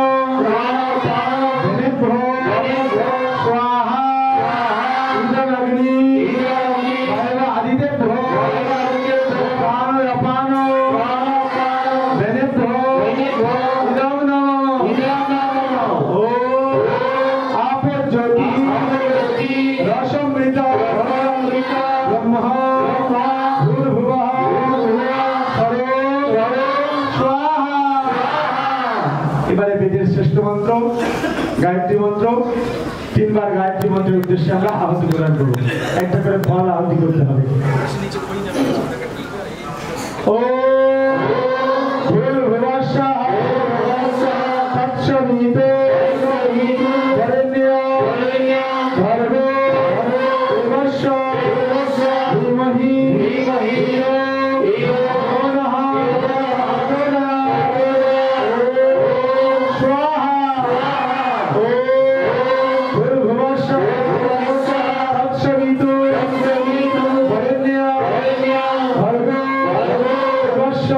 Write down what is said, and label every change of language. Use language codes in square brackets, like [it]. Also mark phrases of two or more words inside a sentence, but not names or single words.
[sa] धेनेभ्यो स्वाहा इदं अग्नि वायव आदितेभ्यो प्राणाय अपानो धेनेभ्यो इदं नमः ओ आप ज्योति रसमृत ब्रह्म भूर्भुवः स्वाहा। [bn] এবারে বেদের শ্রেষ্ঠ মন্ত্র গায়ত্রী মন্ত্র, তিনবার গায়ত্রী মন্ত্রের উদ্দেশ্যে আমরা আহুতি প্রদান করব। একটা করে ফল আহুতি করতে হবে। [sa] ও ভূর্ভুবস্সঃ তৎসবিতুঃ বরেণ্যং ভর্গো দেবস্য ধীমহি ধিयो यो नः प्रचोदयात्। स्वाहा ओ भूर्भुवस्सः तत्सवितुः वरेण्यं भर्गो